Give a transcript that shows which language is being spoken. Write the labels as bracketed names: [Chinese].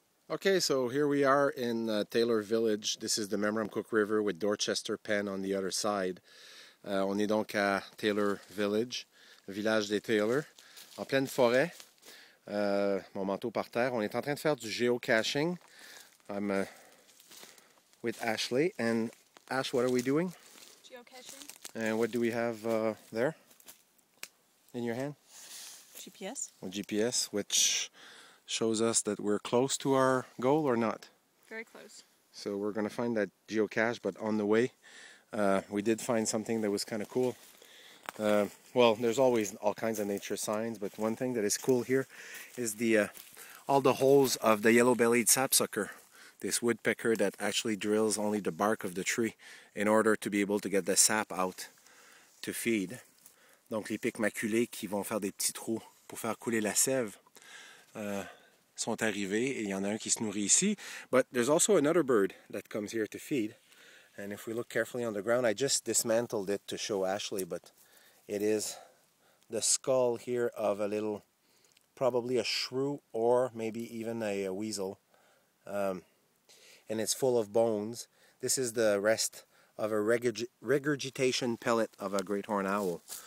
[English] Okay, so here we are in Taylor Village. This is the Memramcook River with Dorchester Pen on the other side. [French] On est donc à Taylor Village, village des Taylor, en pleine forêt. Mon manteau par terre. On est en train de faire du geocaching. [English] I'm with Ashley. And Ash, what are we doing? Geocaching. And what do we have there in your hand? GPS. A GPS, which shows us that we're close to our goal or not. Very close. So we're going to find that geocache, but on the way, we did find something that was kind of cool. Well, there's always all kinds of nature signs, but one thing that is cool here is the all the holes of the yellow-bellied sapsucker, this woodpecker that actually drills only the bark of the tree in order to be able to get the sap out to feed. [French] Donc les pics maculés qui vont faire des petits trous pour faire couler la sève sont arrivés, et il y en a un qui se nourrit ici. [English] But there's also another bird that comes here to feed. And if we look carefully on the ground, I just dismantled it to show Ashley, but it is the skull here of a little, probably a shrew or maybe even a weasel. And it's full of bones. This is the rest of a regurgitation pellet of a great horned owl.